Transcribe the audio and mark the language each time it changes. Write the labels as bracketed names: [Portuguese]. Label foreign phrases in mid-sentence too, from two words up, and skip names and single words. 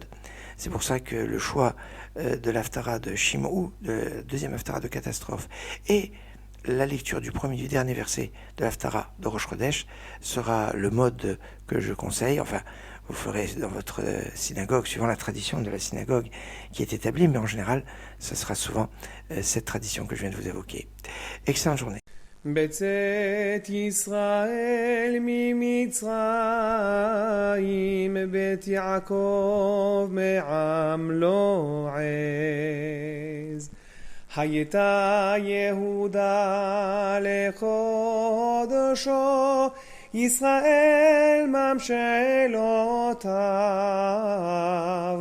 [French] C'est pour ça que le choix de l'Haftara de Shim'ou, de la deuxième Haftara de catastrophe, et la lecture du premier et du dernier verset de l'Haftara de [Hebrew] ראש חודש [French] sera le mode que je conseille. Enfin, vous ferez dans votre synagogue, suivant la tradition de la synagogue qui est établie, mais en général, ce sera souvent cette tradition que je viens de vous évoquer. Excellente journée. [Hebrew] בצאת ישראל ממצרים, בית יעקב מעם לא עז. הייתה יהודה לקודשו, ישראל ממשלותיו.